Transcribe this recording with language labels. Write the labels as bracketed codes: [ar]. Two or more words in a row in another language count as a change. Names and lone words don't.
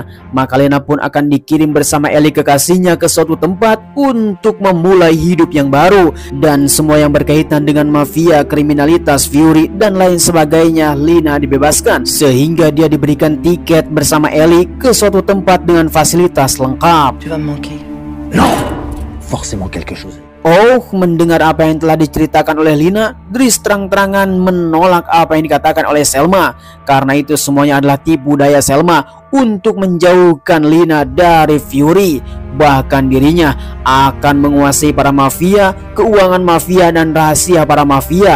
[id] Maka Lina pun akan dikirim bersama Ellie kekasihnya ke suatu tempat untuk memulai hidup yang baru, dan semua yang berkaitan dengan mafia, kriminalitas, Fury dan lain sebagainya Lina dibebaskan, sehingga dia diberikan tiket bersama Ellie ke suatu tempat dengan fasilitas lengkap. [fr] Tu vas me manquer. Non, forcément quelque chose. [id] Oh, mendengar apa yang telah diceritakan oleh Lina, Driss terang-terangan menolak apa yang dikatakan oleh Selma. Karena itu semuanya adalah tipu daya Selma untuk menjauhkan Lina dari Fury. Bahkan dirinya akan menguasai para mafia, keuangan mafia dan rahasia para mafia.